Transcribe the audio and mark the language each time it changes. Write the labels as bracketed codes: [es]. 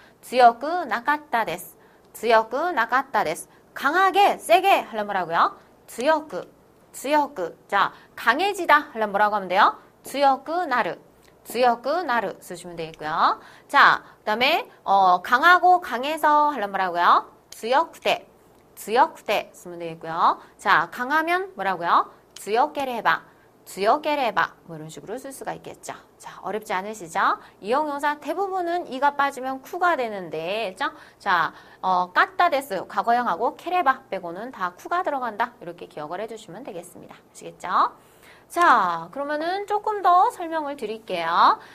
[ja] 強くなかったです.強くなかったです. [ko] 강하게, 세게 하려면 뭐라고요? [ja] 強く, 強く. [ko] 자, 강해지다 하려면 뭐라고 하면 돼요? [ja] 強くなる. 強くなる [ko] 쓰시면 되겠고요. 자, 그다음에 강하고 강해서 하려면 뭐라고요? [ja] 強くて, 強くて [ko] 쓰면 되겠고요. 자, 강하면 뭐라고요? [ja] 強ければ, 強ければ [ko] 뭐 이런 식으로 쓸 수가 있겠죠. 자, 어렵지 않으시죠? 이형용사 대부분은 이가 빠지면 쿠가 되는데, 그죠? 자, 까따 데스 과거형하고 케레바 빼고는 다 쿠가 들어간다. 이렇게 기억을 해주시면 되겠습니다. 아시겠죠? 자, 그러면은 조금 더 설명을 드릴게요.